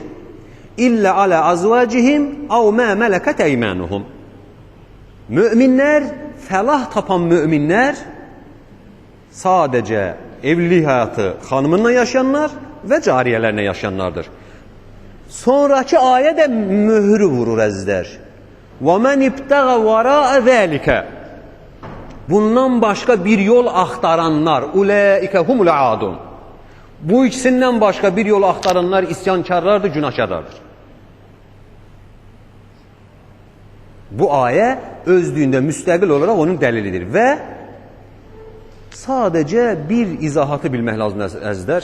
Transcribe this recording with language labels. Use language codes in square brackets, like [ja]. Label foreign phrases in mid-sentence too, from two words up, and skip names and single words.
[ar] إلا على أزواجهم أو ما ملكت أيمانهم. [az] Möminlər, fəlah tapan möminlər sadəcə evlilik həyatı xanımınla yaşayanlar və cariyələrlə yaşayanlardır. Sonraki ayə də möhrü vurur əzizlər. [ar] وَمَنْ اِبْتَغَ وَرَاءَ ذَٰلِكَ [az] Bundan başqa bir yol axtaranlar, [ar] اُولَٰئِكَ هُمُ الْعَادُونَ [az] Bu ikisindən başqa bir yol axtaranlar isyankarlardır, günahkarlardır. Bu ayə özdüyündə müstəqil olaraq onun dəlilidir və sadəcə bir izahatı bilmək lazımdır əzizlər.